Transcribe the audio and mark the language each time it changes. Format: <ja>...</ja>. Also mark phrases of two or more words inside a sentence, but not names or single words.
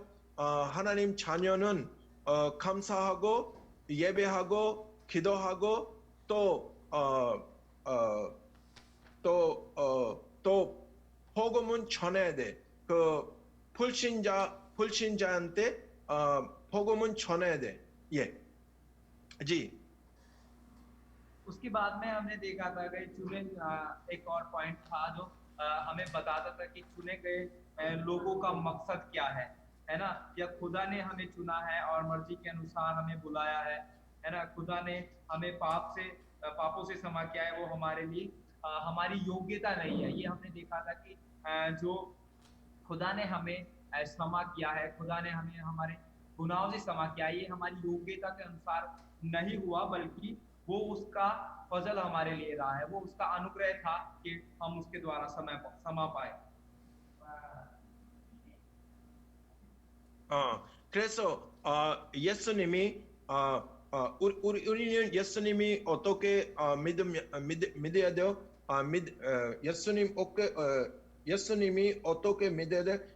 <ko>하나님 자녀는 감사하고 예배하고 기도하고 또 복음은 전해야 돼. 그 불신자한테 복음은 전해야 돼. 예,</ko> <hi>जी। उसके बाद में हमने देखा था कि चुने एक और पॉइंट था जो हमें बताता था कि चुने गए लोगों का मकसद क्या है ना? या खुदा ने हमें चुना है और मर्जी के अनुसार हमें बुलाया है ना? खुदा ने हमें पापों से क्षमा किया है, वो हमारे लिए हमारी योग्यता नहीं है। ये हमने देखा था कि जो खुदा ने हमें क्षमा किया है, खुदा ने हमें हमारे गुनाहों से क्षमा किया, ये हमारी योग्यता के अनुसार नहीं हुआ, बल्कि वो उसका फजल हमारे लिए रहा है, वो उसका अनुग्रह था कि हम उसके द्वारा क्षमा पाए।</hi> <ko>그래서 예수님이 우리는 예수님이 어떻게 믿어야 돼요? 예수님이 어떻게 믿어야 돼?</ko>